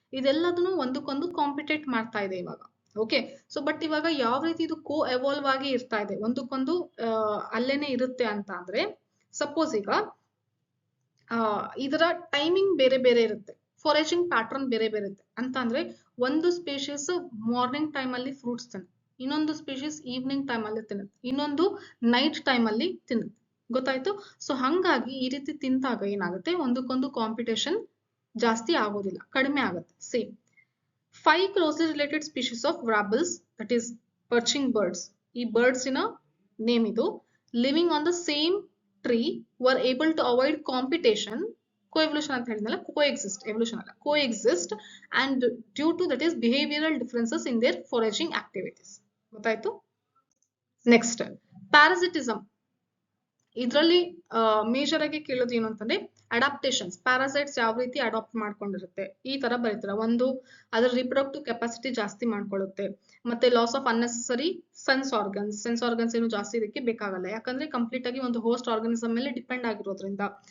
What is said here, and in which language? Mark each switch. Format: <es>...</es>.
<kn>ಇದೆಲ್ಲದನ್ನು ಒಂದಕ್ಕೊಂದು ಕಾಂಪಿಟೇಟ್ ಮಾಡ್ತಾ ಇದೆ ಇವಾಗ. ಓಕೆ, ಸೊ ಬಟ್ ಇವಾಗ ಯಾವ ರೀತಿ ಇದು ಕೋ ಎವಾಲ್ವ್ ಆಗಿ ಇರ್ತಾ ಇದೆ, ಒಂದಕ್ಕೊಂದು ಅಲ್ಲೇನೆ ಇರುತ್ತೆ ಅಂತ ಅಂದ್ರೆ ಸಪೋಸ್ ಈಗ ಇದರ ಟೈಮಿಂಗ್ ಬೇರೆ ಬೇರೆ ಇರುತ್ತೆ, ಫಾರೇಜಿಂಗ್ ಪ್ಯಾಟರ್ನ್ ಬೇರೆ ಬೇರೆ ಇರುತ್ತೆ ಅಂತ ಅಂದ್ರೆ ಒಂದು ಸ್ಪೀಶೀಸ್ ಮಾರ್ನಿಂಗ್ ಟೈಮ್ ಅಲ್ಲಿ ಫ್ರೂಟ್ಸ್ ತಿನ್ನುತ್ತೆ, ಇನ್ನೊಂದು ಸ್ಪೀಶೀಸ್ ಈವ್ನಿಂಗ್ ಟೈಮ್ ಅಲ್ಲಿ ತಿನ್ನುತ್ತೆ, ಇನ್ನೊಂದು ನೈಟ್ ಟೈಮ್ ಅಲ್ಲಿ ತಿನ್ನುತ್ತೆ. ಗೊತ್ತಾಯ್ತು? ಸೊ ಹಂಗಾಗಿ ಈ ರೀತಿ ತಿಂದಾಗ ಏನಾಗುತ್ತೆ, ಒಂದಕ್ಕೊಂದು ಕಾಂಪಿಟೇಷನ್ ಜಾಸ್ತಿ ಆಗೋದಿಲ್ಲ, ಕಡಿಮೆ ಆಗುತ್ತೆ.</kn> <en>Same 5 closely related species of warbles, that is perching birds.</en> <kn>ಈ birds ಇನ ನೇಮ್ ಇದು.</kn> <en>living on the same tree were able to avoid competition, coevolution</en> <kn>ಅಂತ ಹೇಳಿದ್ನಲ್ಲ,</kn> <en>coexist, evolution ಅಲ್ಲ, coexist, and due to that is behavioral differences in their foraging activities.</en> <kn>ಗೊತ್ತಾಯ್ತು? Next, parasitism. ಇದರಲ್ಲಿ major ಆಗಿ ಕೇಳೋದು ಏನು ಅಂತಂದ್ರೆ ಅಡಾಪ್ಟೇಷನ್ಸ್. ಪ್ಯಾರಾಸೈಟ್ಸ್ ಯಾವ ರೀತಿ ಅಡಾಪ್ಟ್ ಮಾಡ್ಕೊಂಡಿರುತ್ತೆ ಈ ತರ ಬರೀತಾರೆ. ಒಂದು, ಅದರ ರಿಪ್ರೊಡಕ್ಟಿವ್ ಕೆಪಾಸಿಟಿ ಜಾಸ್ತಿ ಮಾಡ್ಕೊಳ್ಳುತ್ತೆ, ಮತ್ತೆ loss of unnecessary sense organs ಏನು ಜಾಸ್ತಿ ಇದಕ್ಕೆ ಬೇಕಾಗಲ್ಲ, ಯಾಕಂದ್ರೆ ಕಂಪ್ಲೀಟ್ ಆಗಿ ಒಂದು ಹೋಸ್ಟ್ ಆರ್ಗನಿಸಮ್ ಮೇಲೆ ಡಿಪೆಂಡ್ ಆಗಿರೋದ್ರಿಂದ.</kn>